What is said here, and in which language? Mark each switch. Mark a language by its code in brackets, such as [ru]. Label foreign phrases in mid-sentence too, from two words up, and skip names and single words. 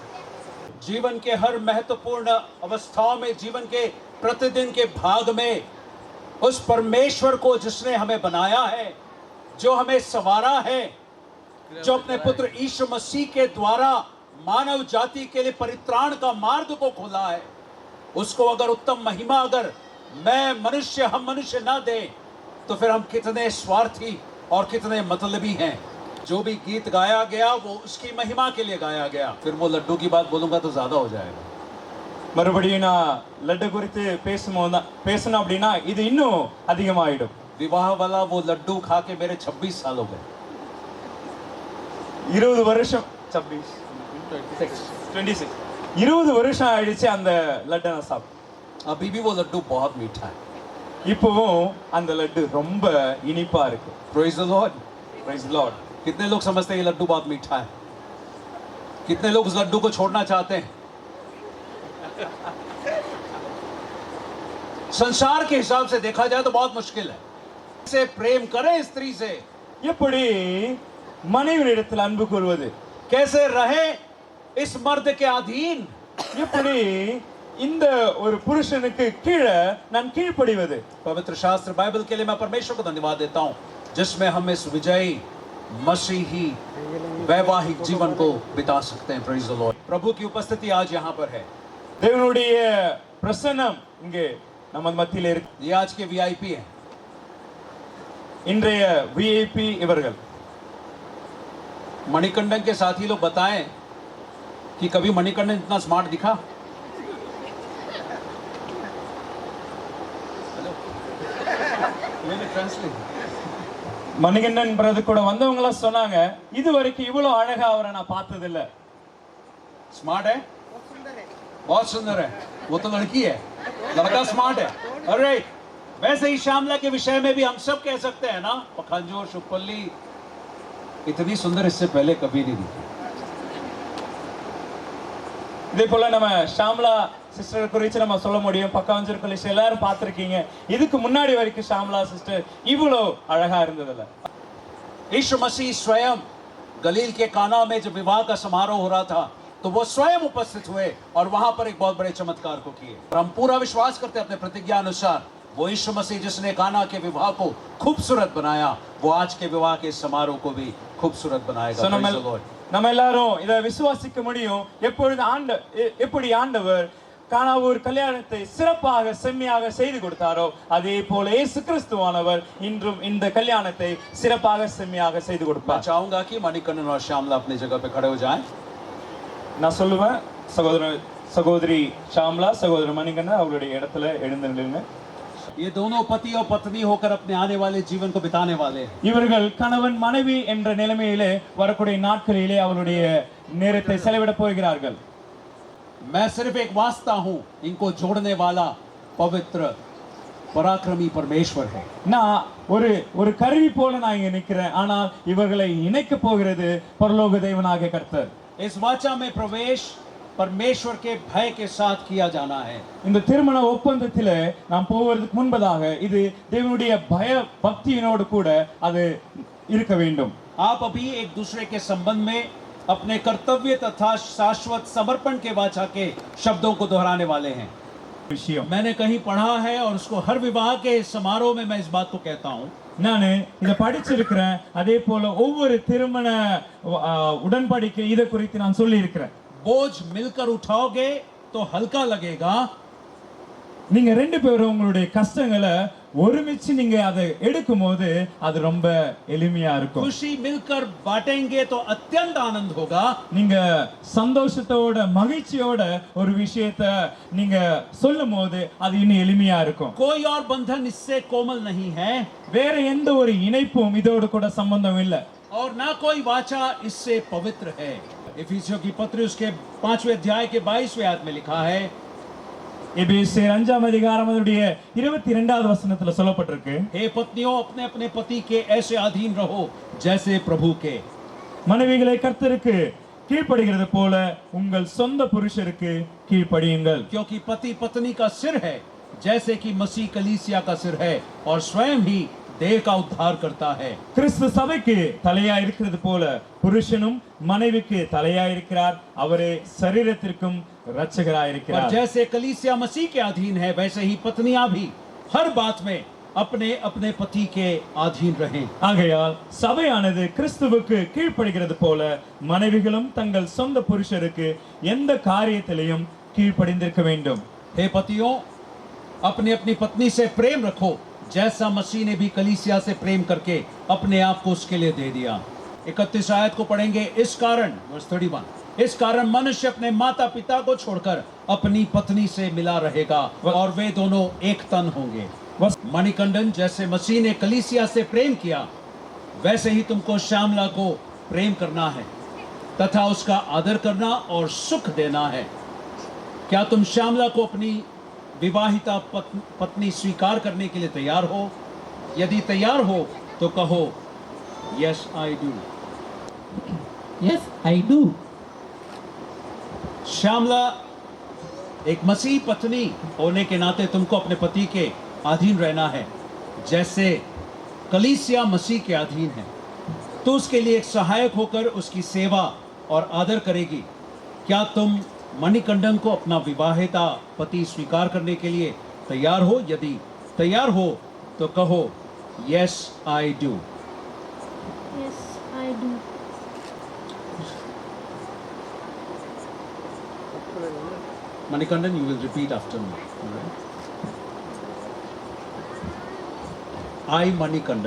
[hi] जीवन के हर महत्वपूर्ण अवस्थाओं में, जीवन के प्रतिदिन के भाग में उस परमेश्वर को जिसने हमें बनाया है, जो हमें संवारा है, जो अपने पुत्र यीशु मसीह के द्वारा मानव जाति के लिए परित्राण का मार्ग को खोला है, उसको अगर उत्तम महिमा अगर हम मनुष्य ना दें तो फिर हम कितने स्वार्थी और कितने मतलबी हैं। जो भी गीत गाया गया वो उसकी महिमा के लिए गाया गया। फिर वो लड्डू की बात बोलूंगा तो ज्यादा हो जाएगा। [ta] மறுபடியும் நான் லட்டு குறித்து பேசணும் அப்படின்னா இது இன்னும் அதிகமாயிடும். [hi] विवाह वाला वो लड्डू खा के मेरे 26 साल हो गए। [ta] 20 வருஷம் 26 20 வருஷம் ஆயிடுச்சு அந்த லட்டை நான் சாப்பிட்டேன். [hi] अभी भी वो लड्डू बहुत मीठा है। [ta] இப்பவும் அந்த லட்டு ரொம்ப இனிப்பா இருக்கு. [en] Praise the Lord, Praise the Lord. [hi] कितने लोग समझते हैं ये लड्डू बहुत मीठा है? कितने लोग उस लड्डू को छोड़ना चाहते हैं? संसार के हिसाब से देखा जाए तो बहुत मुश्किल है। से प्रेम करें स्त्री से, [ta] எப்படி மனைவியிடத்தில் அன்பு கொள்வது, [hi] कैसे रहे इस मर्द के अधीन, [ta] எப்படி இந்த ஒரு புருஷனுக்கு கீழே நான் கீழ்ப்படிவது। [hi] पवित्र शास्त्र बाइबल के लिए मैं परमेश्वर को धन्यवाद देता हूं जिसमें हम इस विजयी मसीही वैवाहिक जीवन को बिता सकते हैं। [en] Praise the Lord. [hi] प्रभु की उपस्थिति आज यहाँ पर है। [ta] தேவனுடைய பிரசன்னம் இங்கே நம்ம மத்தியில இருக்கு। [hi] ये आज के वीआईपी हैं। [ta] இன்றைய விஐபி இவர்கள்। [hi] मणिकंडन के साथी लोग बताएं कि कभी मणिकंडन इतना स्मार्ट दिखा? [ta] மணிகண்டன் பிரதர் கூட வந்தவங்க சொன்னாங்க இது வரைக்கும் இவ்வளவு அழகா அவரை நான் பார்த்தது இல்ல। [hi] स्मार्ट है, बहुत सुंदर है। वो तो लड़की है, लड़का स्मार्ट है। अरे वैसे ही श्यामला के विषय में भी हम सब कह सकते हैं ना, पखांजोर शुक्पल्ली इतनी सुंदर इससे पहले कभी नहीं दिखी। [ta] இதே போல நம்ம ஷாம்லா சிஸ்டர் குறித்து நம்ம சொல்ல முடியும்। பக்காஞ்சர் கலிஷ் எல்லாரும் பார்த்திருக்கீங்க, இதுக்கு முன்னாடி வரைக்கும் ஷாம்லா சிஸ்டர் இவ்வளோ அழகா இருந்ததில்ல। [hi] यीशु मसीह स्वयं गलील के काना में जब विवाह का समारोह हो रहा था तो वो स्वयं उपस्थित हुए और वहां पर एक बहुत बड़े चमत्कार को किए। हम पूरा विश्वास करते हैं अपने प्रतिज्ञा अनुसार वो यीशु मसीह जिसने काना के विवाह को खूबसूरत बनाया वो आज के विवाह के समारोह को भी खूबसूरत बनाएगा। [ta] நம்ம எல்லாரும் இதை விசுவாசிக்க முடியும்। எப்படி ஆண்டவர் கானாவூர் கல்யாணத்தை சிறப்பாக செம்மையாக செய்து கொடுத்தாரோ அதே போல இயேசு கிறிஸ்துவானவர் இன்றும் இந்த கல்யாணத்தை சிறப்பாக செம்மையாக செய்து கொடுப்பார்। [hi] चाहूंगा कि मणिकंडन और श्यामला अपनी जगह पे खड़े हो जाएं। [ta] நான் சொல்லுவேன் சகோதரி ஷாம்லா சகோதரர் மணிகண்டன் அவருடைய இடத்துல எழுந்து நில்லுங்க। [hi] ये दोनों पति और पत्नी होकर अपने आने वाले जीवन को बिताने वाले हैं। [ta] இவர்கள் கணவன் மனைவி என்ற நிலைமையிலே வரக்கூடிய நாட்களிலே அவருடைய நேரத்தை செலவிட போகிறார்கள்। [hi] मैं सिर्फ एक वास्ता हूं, इनको जोड़ने वाला पवित्र पराक्रमी परमेश्वर है। [ta] நான் ஒரு கருவி போல நான் இங்க நிக்கிறேன், ஆனால் இவர்களை இணைக்க போகிறது பரலோக தேவனாகிய கர்த்தர்। [hi] इस वाचा में प्रवेश परमेश्वर के भय के साथ किया जाना है। [ta] இந்த திருமண ஒப்பந்தத்திலே நாம் போவதற்கு முன்பதாக இது தேவனுடைய பய பக்தியினோடு கூட அது இருக்க வேண்டும்। [hi] आप अभी एक दूसरे के संबंध में अपने कर्तव्य तथा शाश्वत समर्पण के वाचा के शब्दों को दोहराने वाले हैं। मैंने कहीं पढ़ा है और उसको हर विवाह के समारोह में मैं इस बात को कहता हूँ। [ta] நான் இதை படிச்சிருக்கிறேன். அதே போல ஒவ்வொரு திருமண உடன்படிக்கை இதை குறித்து நான் சொல்லி இருக்கிறேன். [hi] बोझ मिलकर उठाओगे तो हल्का लगेगा, [ta] நீங்க ரெண்டு பேரும் உங்களுடைய கஷ்டங்களை ஒருமிச்சு நீங்க அதை எடுக்கும்போது அது ரொம்ப எளிமையா இருக்கும். [hi] खुशी मिलकर बांटेंगे तो अत्यंत आनंद होगा। [ta] நீங்க சந்தோஷத்தோட மகிழ்ச்சியோட ஒரு விஷயத்தை நீங்க சொல்லும்போது அது இன்னும் எளிமையா இருக்கும். [hi] कोई और बंधन इससे कोमल नहीं है, [ta] வேற எந்த ஒரு இணைப்பும் இதோடு கூட சம்பந்தம் இல்லை. [hi] और ना कोई वाचा इससे पवित्र है। इफिसियों की पत्री उसके 5वें अध्याय के 22वें आयत में लिखा है, [ta] எபேசியர் 5ஆம் அதிகாரம் அதனுடைய 22வது வசனத்துல சொல்லப்பட்டிருக்கு, [hi] हे पत्नियों अपने अपने पति के ऐसे अधीन रहो जैसे प्रभु के। [ta] மனைவிகளை கர்த்தருக்கு கீழ்ப்படுகிறது போல உங்கள் சொந்த புருஷருக்கு கீழ்ப்படியுங்கள். [hi] क्योंकि पति पत्नी का सिर है, जैसे कि मसीह कलीसिया का सिर है और स्वयं ही देह का उद्धार करता है। [ta] கிறிஸ்து சபைக்கு தலையா இருக்கிறது போல புருஷனும் மனைவிக்கு தலையா இருக்கிறார், அவரே சரீரத்திற்கும் ரட்சகராய் [hi] और [ta] இருக்கிறார். [hi] जैसे कलीसिया मसीह के अधीन है, वैसे ही पत्नियां भी हर बात में अपने अपने पति के अधीन रहें। [ta] ஆகையால் சபையானது கிறிஸ்துவுக்கு கீழ்ப்படுகிறது போல மனைவிகளும் தங்கள் சொந்த புருஷருக்கு எந்த காரியத்திலையும் கீழ்ப்படிந்திருக்க வேண்டும். [hi] हे पतियों, अपनी अपनी पत्नी से प्रेम रखो, जैसा मसीह ने भी कलीसिया से प्रेम करके अपने आप को उसके लिए दे दिया। 31 आयत को पढ़ेंगे। इस कारण, वर्स 31, इस कारण मनुष्य अपने माता पिता को छोड़कर अपनी पत्नी से मिला रहेगा और वे दोनों एक तन होंगे। मणिकंदन, जैसे मसीह ने कलीसिया से प्रेम किया, वैसे ही तुमको श्यामला को प्रेम करना है तथा उसका आदर करना और सुख देना है। क्या तुम श्यामला को अपनी विवाहिता पत्नी स्वीकार करने के लिए तैयार हो? यदि तैयार हो तो कहो, [en] Yes I do. Yes, I do. श्यामला, एक मसीह पत्नी होने के नाते तुमको अपने पति के अधीन रहना है, जैसे कलीसिया मसीह के अधीन है। तो उसके लिए एक सहायक होकर उसकी सेवा और आदर करेगी। क्या तुम मणिकंदन को अपना विवाहिता पति स्वीकार करने के लिए तैयार हो? यदि तैयार हो तो कहो, Yes I do. Yes, I do. Manikandan, you will repeat after me. All right? I, Manikandan,